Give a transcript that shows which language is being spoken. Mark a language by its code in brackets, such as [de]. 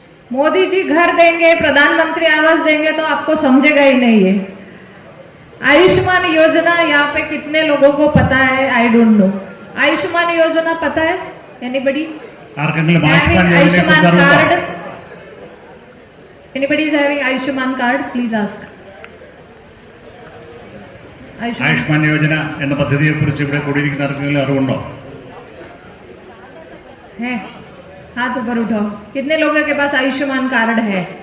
[hi] मोदी जी घर देंगे, प्रधानमंत्री आवास देंगे तो आपको समझेगा ही नहीं है. आयुष्मान योजना यहाँ पे कितने लोगों को पता है? [en] I don't know. [hi] आयुष्मान योजना पता है? Anybody? Ayushman card? [en] Anybody is having Ayushman card? Please ask. [ml] Ayushman Yojana എന്ന പദ്ധതിയെക്കുറിച്ച് ഇവിടെ കൂടിയിരിക്കുന്ന ആർക്കെങ്കിലും അറിവുണ്ടോ? [hi] है, हाथ ऊपर उठाओ. कितने लोगों के पास आयुष्मान कार्ड है?